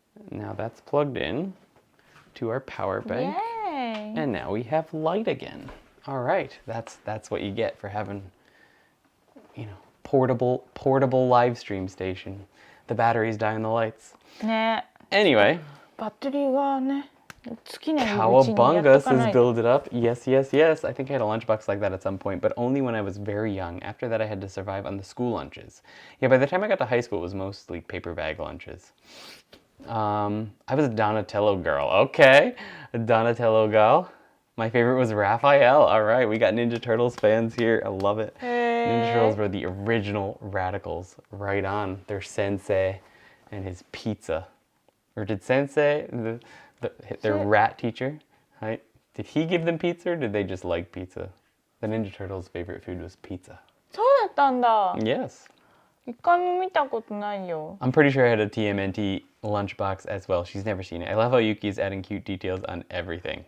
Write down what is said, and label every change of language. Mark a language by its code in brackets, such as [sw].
[en] Now that's plugged in to our power bank. Yay. And now we have light again. All right. That's what you get for having, portable live stream station. The batteries die in the lights. ね。 Anyway. [ja] バッテリーがね、尽きないうちにやっ [en] Cowabunga [ja] とかないと。 [en] build it up. Yes, yes, yes. I think I had a lunchbox like that at some point, but only when I was very young. After that, I had to survive on the school lunches. Yeah, by the time I got to high school, it was mostly paper bag lunches. I was a Donatello girl. Okay, a Donatello girl. My favorite was Raphael. All right, we got Ninja Turtles fans here. I love it. Ninja Turtles were the original radicals. Right on. Their sensei and his pizza. Or did sensei, their rat teacher, Right? Did he give them pizza or did they just like pizza? The Ninja Turtles' favorite food was pizza. [ja] そうだったんだ。 [en] Yes. [ja] 一回も見たことないよ。 [en] I'm pretty sure I had a TMNT lunchbox as well. She's never seen it. I love how Yuki's adding cute details on everything.